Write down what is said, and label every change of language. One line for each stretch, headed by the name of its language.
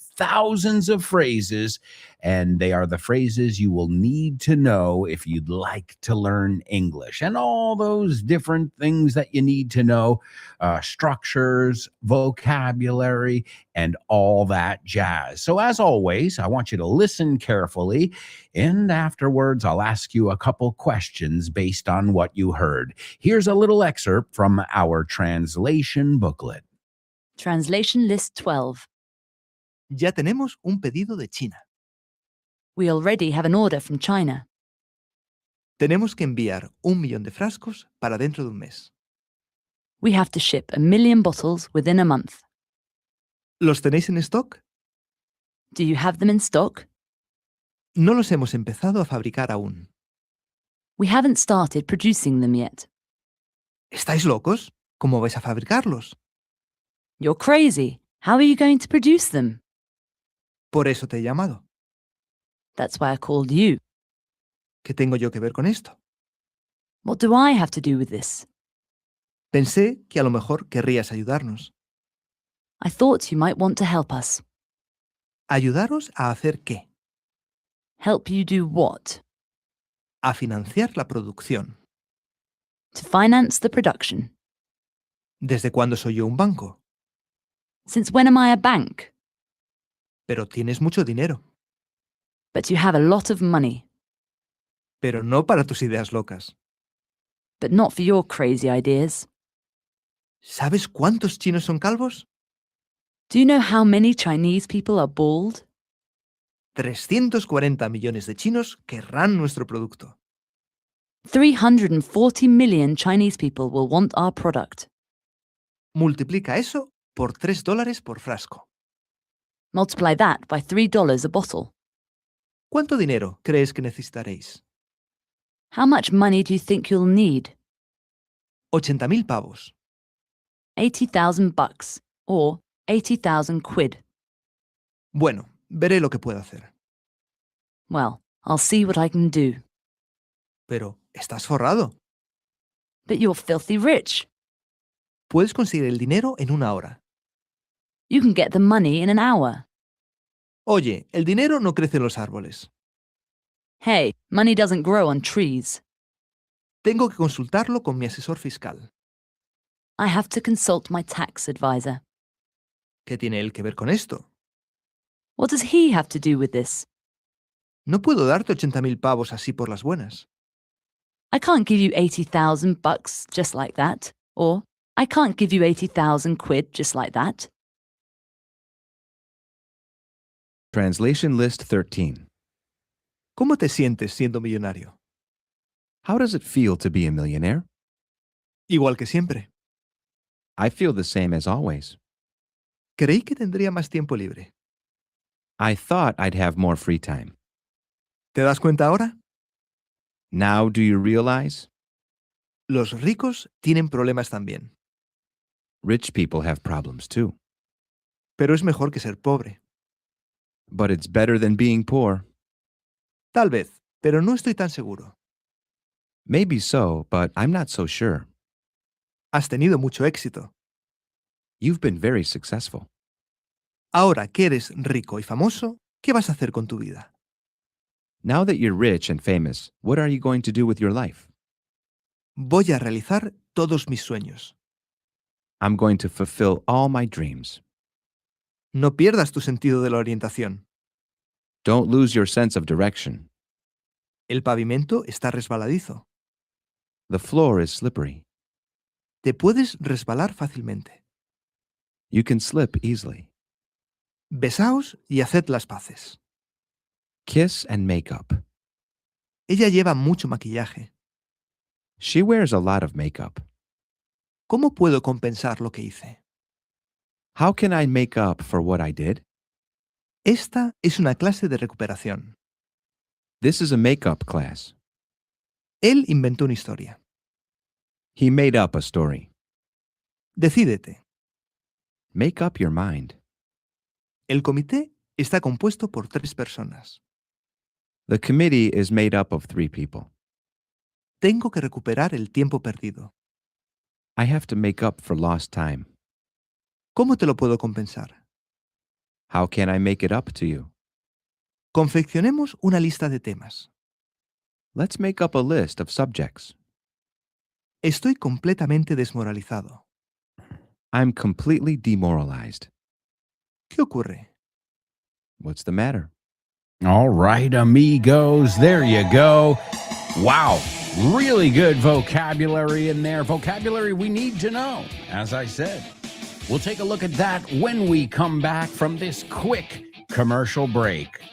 English: thousands of phrases, and they are the phrases you will need to know if you'd like to learn English, and all those different things that you need to know, structures, vocabulary, and all that jazz. So, as always, I want you to listen carefully, and afterwards, I'll ask you a couple questions based on what you heard. Here's a little excerpt from our translation booklet. Translation List 12.
Spanish: Ya tenemos un pedido de China.
English: We already have an order from China.
Spanish: Tenemos que enviar 1 millón de frascos para dentro de un mes.
English: We have to ship 1 million bottles within a month.
Spanish: ¿Los tenéis en stock?
English: Do you have them in stock?
Spanish: No los hemos empezado a fabricar aún.
English: We haven't started producing them yet.
Spanish: ¿Estáis locos? ¿Cómo vais a fabricarlos?
English: You're crazy. How are you going to produce them?
Spanish: Por eso te he llamado.
English: That's why I called you.
Spanish: ¿Qué tengo yo que ver con esto?
English: What do I have to do with this?
Spanish: Pensé que a lo mejor querrías ayudarnos.
English: I thought you might want to help us.
Spanish: ¿Ayudaros a hacer qué?
English: Help you do what?
Spanish: A financiar la producción.
English: To finance the production.
Spanish: ¿Desde cuándo soy yo un banco?
English: Since when am I a bank?
Spanish: Pero tienes mucho dinero.
English: But you have a lot of money.
Spanish: Pero no para tus ideas locas.
English: But not for your crazy ideas.
Spanish: ¿Sabes cuántos chinos son calvos?
English: Do you know how many Chinese people are bald?
Spanish: 340 millones de chinos querrán nuestro producto.
English: 340 million Chinese people will want our product.
Spanish: Multiplica eso por $3 por frasco.
English: Multiply that by $3 a bottle.
Spanish: ¿Cuánto dinero crees que necesitaréis?
English: How much money do you think you'll need?
Spanish: 80.000 pavos.
English: 80,000 bucks, or 80,000 quid.
Spanish: Bueno, veré lo que puedo hacer.
English: Well, I'll see what I can do.
Spanish: Pero estás forrado.
English: But you're filthy rich.
Spanish: Puedes conseguir el dinero en 1 hora.
English: You can get the money in an hour.
Spanish: Oye, el dinero no crece en los árboles.
English: Hey, money doesn't grow on trees.
Spanish: Tengo que consultarlo con mi asesor fiscal.
English: I have to consult my tax advisor.
Spanish: ¿Qué tiene él que ver con esto?
English: What does he have to do with this?
Spanish: No puedo darte 80.000 pavos así por las buenas.
English: I can't give you 80,000 bucks just like that. Or, I can't give you 80,000 quid just like that. Translation List 13.
Spanish: ¿Cómo te sientes siendo millonario?
English: How does it feel to be a millionaire?
Spanish: Igual que siempre.
English: I feel the same as always.
Spanish: Creí que tendría más tiempo libre.
English: I thought I'd have more free time.
Spanish: ¿Te das cuenta ahora?
English: Now do you realize?
Spanish: Los ricos tienen problemas también.
English: Rich people have problems too.
Spanish: Pero es mejor que ser pobre.
English: But it's better than being poor.
Spanish: Tal vez, pero no estoy tan seguro.
English: Maybe so, but I'm not so sure.
Spanish: Has tenido mucho éxito.
English: You've been very successful.
Spanish: Ahora que eres rico y famoso, ¿qué vas a hacer con tu vida?
English: Now that you're rich and famous, what are you going to do with your life?
Spanish: Voy a realizar todos mis sueños.
English: I'm going to fulfill all my dreams.
Spanish: No pierdas tu sentido de la orientación.
English: Don't lose your sense of direction.
Spanish: El pavimento está resbaladizo.
English: The floor is slippery.
Spanish: Te puedes resbalar fácilmente.
English: You can slip easily.
Spanish: Besaos y haced las paces.
English: Kiss and make up.
Spanish: Ella lleva mucho maquillaje.
English: She wears a lot of makeup.
Spanish: ¿Cómo puedo compensar lo que hice?
English: How can I make up for what I did?
Spanish: Esta es una clase de recuperación.
English: This is a makeup class.
Spanish: Él inventó una historia.
English: He made up a story.
Spanish: Decídete.
English: Make up your mind.
Spanish: El comité está compuesto por 3 personas.
English: The committee is made up of 3 people.
Spanish: Tengo que recuperar el tiempo perdido.
English: I have to make up for lost time.
Spanish: ¿Cómo te lo puedo compensar?
English: How can I make it up to you?
Spanish: Confeccionemos una lista de temas.
English: Let's make up a list of subjects.
Spanish: Estoy completamente desmoralizado.
English: I'm completely demoralized.
Spanish: ¿Qué ocurre?
English: What's the matter? All right, amigos, there you go. Wow, really good vocabulary in there. Vocabulary we need to know, as I said. We'll take a look at that when we come back from this quick commercial break.